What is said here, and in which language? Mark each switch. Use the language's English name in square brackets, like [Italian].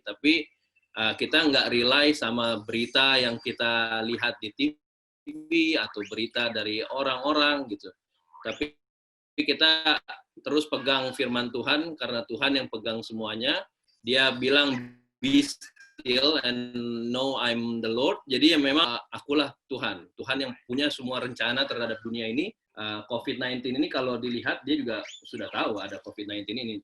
[Indonesian] Tapi kita nggak rely sama berita yang kita lihat di TV atau berita dari orang-orang gitu. Tapi kita terus pegang firman Tuhan, karena Tuhan yang pegang semuanya. Dia bilang, [English] be still and know I'm the Lord. [Indonesian] Jadi ya memang akulah Tuhan. Tuhan yang punya semua rencana terhadap dunia ini. COVID-19 ini kalau dilihat, dia juga sudah tahu ada COVID-19 ini.